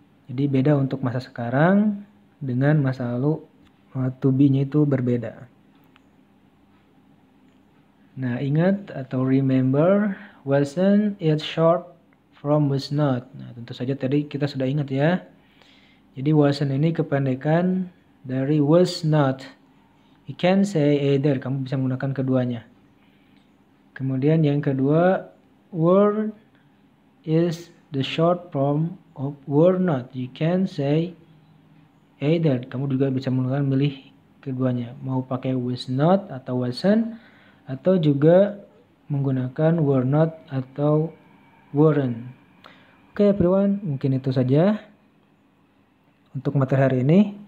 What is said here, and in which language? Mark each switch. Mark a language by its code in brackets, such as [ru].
[id] Jadi beda untuk masa sekarang dengan masa lalu, to be-nya itu berbeda. Nah, ingat atau [en] remember, wasn't it short from was not. [id] Nah, tentu saja tadi kita sudah ingat ya. Jadi wasn't ini kependekan dari was not. [en] You can say either, [id] kamu bisa menggunakan keduanya. [en] Kemudian yang kedua, were is the short form of were not. You can say either, [id] kamu juga bisa menggunakan milih keduanya, mau pakai was not atau wasn't, atau juga menggunakan were not atau weren't. Oke everyone, mungkin itu saja untuk materi hari ini.